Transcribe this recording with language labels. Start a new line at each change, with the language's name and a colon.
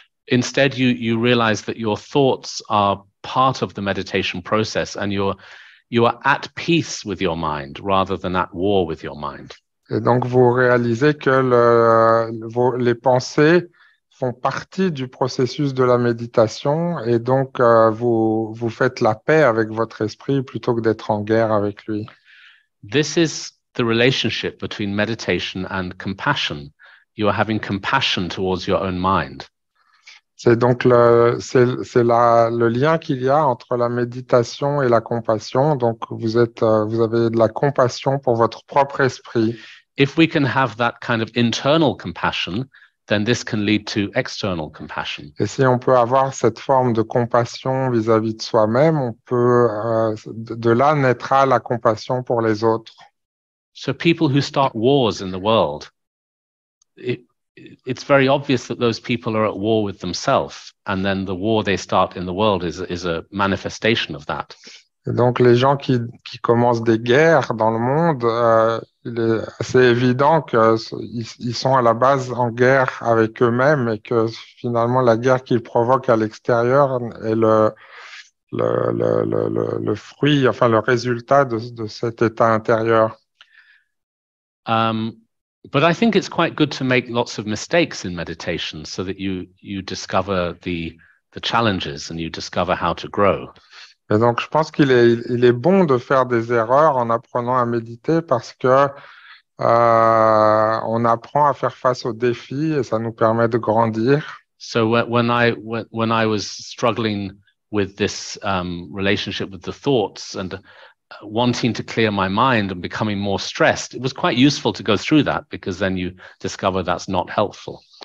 English: Instead, you realize that your thoughts are part of the meditation process and you are at peace with your mind rather than at war with your mind.
French: Et donc vous réalisez que les pensées font partie du processus de la méditation et donc vous faites la paix avec votre esprit plutôt que d'être en guerre avec lui.
English: This is the relationship between meditation and compassion. You are having compassion towards your own mind.
French: C'est donc le lien qu'il y a entre la méditation et la compassion. Donc vous avez de la compassion pour votre propre esprit.
English: If we can have that kind of internal compassion, then this can lead to external compassion.
French: Et si on peut avoir cette forme de compassion vis-à-vis de soi-même, on peut de là naîtra la compassion pour les autres.
English: So people who start wars in the world, it's very obvious that those people are at war with themselves, and then the war they start in the world is a manifestation of that.
French: Et donc les gens qui commencent des guerres dans le monde, il est assez évident qu'ils sont à la base en guerre avec eux-mêmes et que finalement la guerre qu'ils provoquent à l'extérieur est le fruit, enfin le résultat de cet état intérieur.
English: But I think it's quite good to make lots of mistakes in meditation so that you discover the challenges and you discover how to grow.
French: Et donc, je pense qu'il est bon de faire des erreurs en apprenant à méditer parce que on apprend à faire face aux défis et ça nous permet de grandir.
English: So when I was struggling with this relationship with the thoughts and wanting to clear my mind and becoming more stressed, it was quite useful to go through that because then you discover that's not helpful.